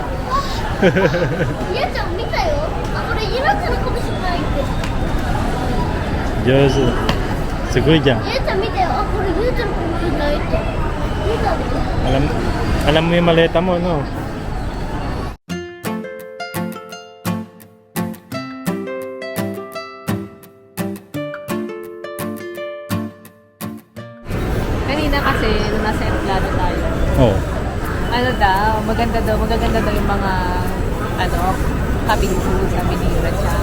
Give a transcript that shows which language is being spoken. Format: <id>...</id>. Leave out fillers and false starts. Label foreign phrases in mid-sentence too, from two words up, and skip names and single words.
<ja>ゆうちゃん見たよ。これゆうちゃんのかもしれないって。上手。すごいじゃん。ゆうちゃん見たよ。これゆうちゃんのかもしれないって。見たで。</ja> <tl>Alam mo yung maleta mo, no? Kanina kasi, nung nasa aeroplano tayo, magaganda daw yung mga,</tl> <en>cabin crew,</en> <tl>sabi ni Rachang.</tl>